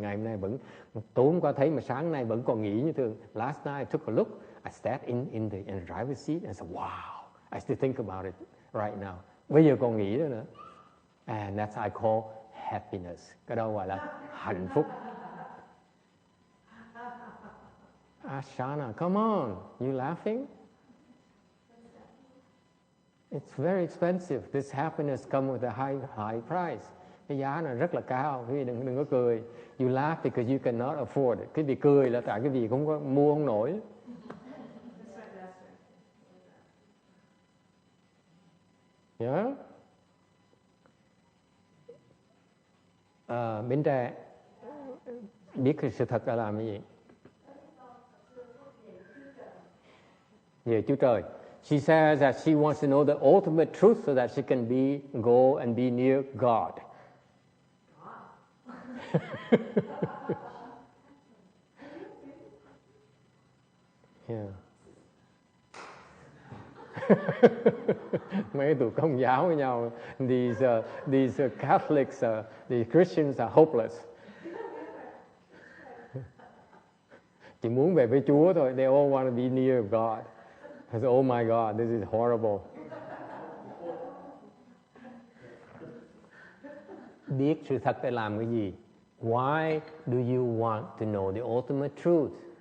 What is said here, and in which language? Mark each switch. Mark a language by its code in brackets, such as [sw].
[vi] Ngày hôm nay vẫn tối hôm qua thấy mà sáng nay vẫn còn nghĩ như thường. [en] Last night I took a look. I sat in the driver's seat and said, wow. I still think about it right now. [vi] Bây giờ còn nghĩ đó nữa. [en] And that's I call happiness. [vi] Cái đó gọi là hạnh phúc. [en] Ashana, come on. You laughing? It's very expensive. This happiness comes with a high price. [vi] Cái giá này rất là cao. Quý vị đừng có cười. [en] You laugh because you cannot afford it. [vi] Cái vị cười là tại cái vị không có mua không nổi. [en] Yeah. [vi] Bên trẻ biết cái sự thật là làm cái gì? Về Chúa Trời. [en] She says that she wants to know the ultimate truth so that she can go and be near God. Yeah. [vi] Mấy tụi công giáo với nhau, [en] these Catholics, the Christians are hopeless. [vi] Chỉ muốn về với Chúa thôi. [en] They all want to be near God. I said, oh my God, this is horrible. [vi] Biết sự thật để làm cái gì? [en] Why do you want to know the ultimate truth?